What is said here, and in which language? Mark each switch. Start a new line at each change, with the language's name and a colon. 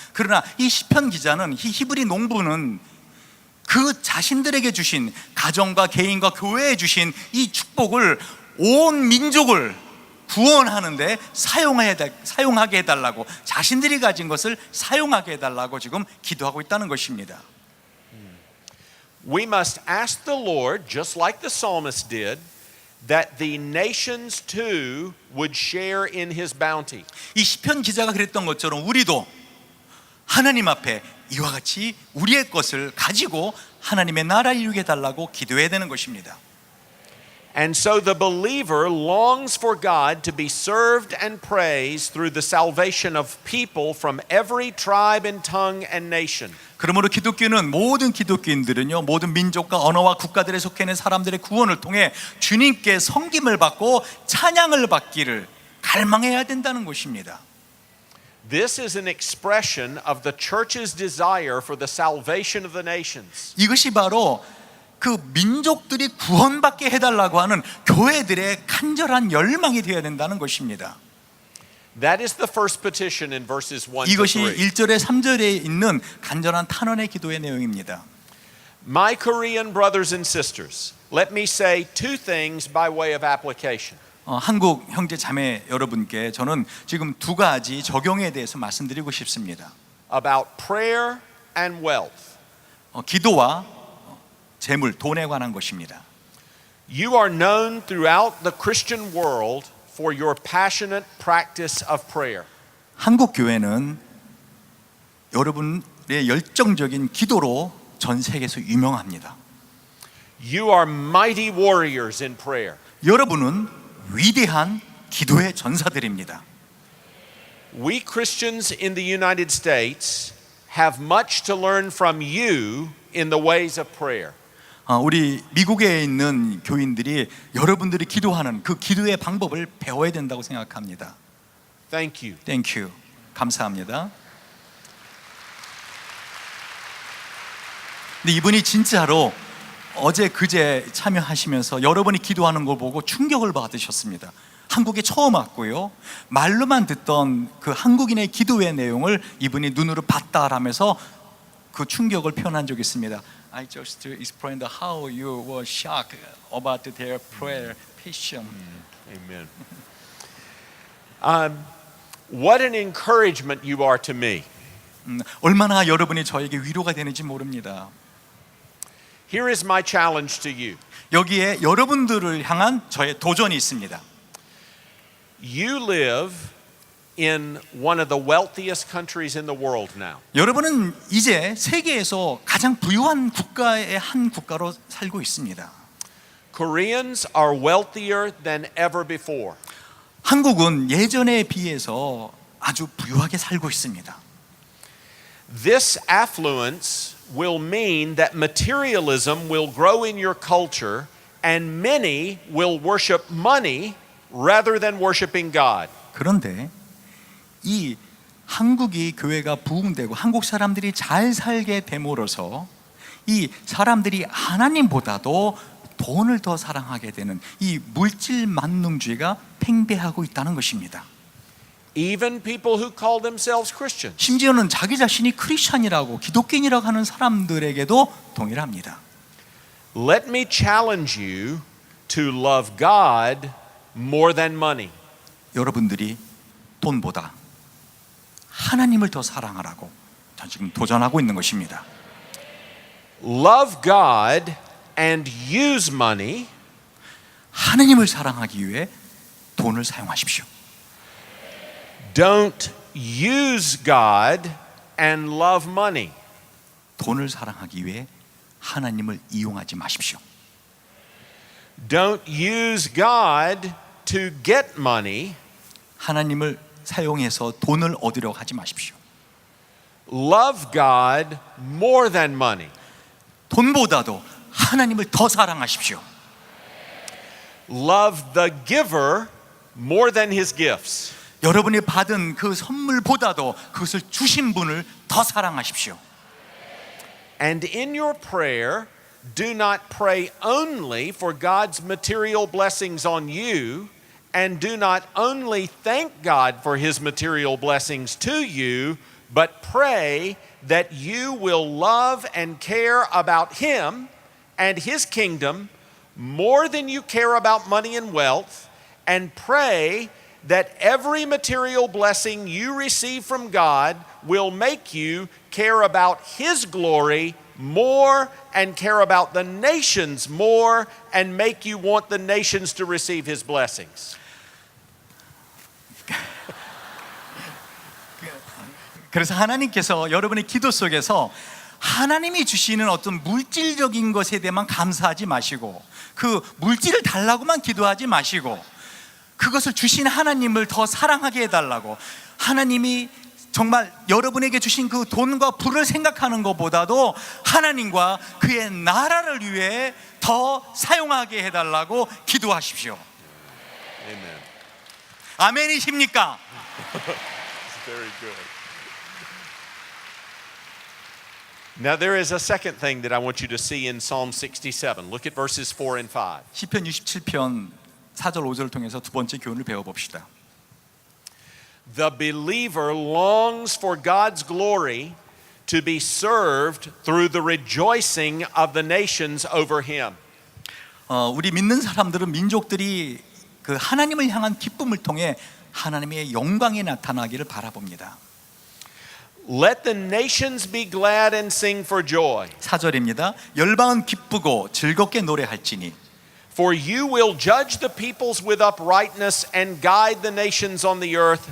Korean: 그러나 이 시편 기자는, 이 히브리 농부는 그 자신들에게 주신, 가정과 개인과 교회에 주신 이 축복을 온 민족을 구원하는데 사용하게 해달라고, 자신들이 가진 것을 사용하게 해달라고 지금 기도하고 있다는 것입니다.
English: We must ask the Lord, just like the psalmist did, that the nations too would share in his bounty.
Korean: 이 시편 기자가 그랬던 것처럼 우리도 하나님 앞에 이와 같이 우리의 것을 가지고 하나님의 나라 이루게 해달라고 기도해야 되는 것입니다.
English: And so the believer longs for God to be served and praised through the salvation of people from every tribe and tongue and nation.
Korean: 그러므로 기독교는 모든 기독교인들은요, 모든 민족과 언어와 국가들에 속해 있는 사람들의 구원을 통해 주님께 섬김을 받고 찬양을 받기를 갈망해야 된다는 것입니다.
English: This is an expression of the church's desire for the salvation of the nations.
Korean: 이것이 바로 그 민족들이 구원받게 해달라고 하는 교회들의 간절한 열망이 되어야 된다는 것입니다.
English: That is the first petition in verses 1 to
Korean: 이것이
English: 3.
Korean: 1절에 3절에 있는 간절한 탄원의 기도의 내용입니다.
English: My Korean brothers and sisters, let me say two things by way of application.
Korean: 한국 형제 자매 여러분께 저는 지금 두 가지 적용에 대해서 말씀드리고 싶습니다.
English: About prayer and wealth.
Korean: 기도와 재물, 돈에 관한 것입니다.
English: You are known throughout the Christian world for your passionate practice of prayer.
Korean: 한국 교회는 여러분의 열정적인 기도로 전 세계에서 유명합니다.
English: You are mighty warriors in prayer.
Korean: 여러분은 위대한 기도의 전사들입니다.
English: We Christians in the United States have much to learn from you in the ways of prayer.
Korean: 우리 미국에 있는 교인들이 여러분들이 기도하는 그 기도의 방법을 배워야 된다고 생각합니다.
English: Thank you. Thank you.
Korean: 감사합니다. 근데 이분이 진짜로 어제 그제 참여하시면서 여러분이 기도하는 걸 보고 충격을 받으셨습니다. 한국에 처음 왔고요, 말로만 듣던 그 한국인의 기도의 내용을 이분이 눈으로 봤다라면서 그 충격을 표현한 적이 있습니다.
English: I just explained how you were shocked about their prayer passion. Amen. What an encouragement you are to me.
Korean: 얼마나 여러분이 저에게 위로가 되는지 모릅니다.
English: Here is my challenge to you.
Korean: 여기에 여러분들을 향한 저의 도전이 있습니다.
English: You live in one of the wealthiest countries in the world now.
Korean: 여러분은 이제 세계에서 가장 부유한 국가의 한 국가로 살고 있습니다.
English: Koreans are wealthier than ever before.
Korean: 한국은 예전에 비해서 아주 부유하게 살고 있습니다.
English: This affluence will mean that materialism will grow in your culture and many will worship money rather than worshiping God.
Korean: 그런데 이 한국이 교회가 부흥되고 한국 사람들이 잘 살게 됨으로써 이 사람들이 하나님보다도 돈을 더 사랑하게 되는 이 물질 만능주의가 팽배하고 있다는 것입니다.
English: Even people who call themselves Christians.
Korean: 심지어는 자기 자신이 크리스찬이라고 기독교인이라고 하는 사람들에게도 동일합니다.
English: Let me challenge you to love God more than money.
Korean: 여러분들이 돈보다 하나님을 더 사랑하라고 저 지금 도전하고 있는 것입니다.
English: Love God and use money
Korean: 하나님을 사랑하기 위해 돈을 사용하십시오.
English: Don't use God and love money.
Korean: 돈을 사랑하기 위해 하나님을 이용하지 마십시오.
English: Don't use God to get money.
Korean: 하나님을 사용해서 돈을 얻으려고 하지 마십시오.
English: Love God more than money.
Korean: 돈보다도 하나님을 더 사랑하십시오.
English: Love the giver more than his gifts.
Korean: 여러분이 받은 그 선물보다도 그것을 주신 분을 더 사랑하십시오.
English: And in your prayer, do not pray only for God's material blessings on you, and do not only thank God for his material blessings to you, but pray that you will love and care about him and his kingdom more than you care about money and wealth, and pray that every material blessing you receive from God will make you care about His glory more and care about the nations more and make you want the nations to receive His blessings.
Korean: 그래서 하나님께서 여러분의 기도 속에서 하나님이 주시는 어떤 물질적인 것에 대해만 감사하지 마시고 그 물질을 달라고만 기도하지 마시고 그것을 주신 하나님을 더 사랑하게 해달라고 하나님이 정말 여러분에게 주신 그 돈과 부를 생각하는 것보다도 하나님과 그의 나라를 위해 더 사용하게 해달라고 기도하십시오.
English: Amen.
Korean: 아멘이십니까?
English: Very good. Now there is a second thing that I want you to see in Psalm 67. Look at verses 4 and 5.
Korean: 시편 67편 4절 5절을 통해서 두 번째 교훈을 배워봅시다.
English: The believer longs for God's glory to be served through the rejoicing of the nations over him.
Korean: 우리 믿는 사람들은 민족들이 그 하나님을 향한 기쁨을 통해 하나님의 영광이 나타나기를 바라봅니다.
English: Let the nations be glad and sing for joy.
Korean: 4절입니다. 열방은 기쁘고 즐겁게 노래할지니
English: For you will judge the peoples with uprightness and guide the nations on the earth.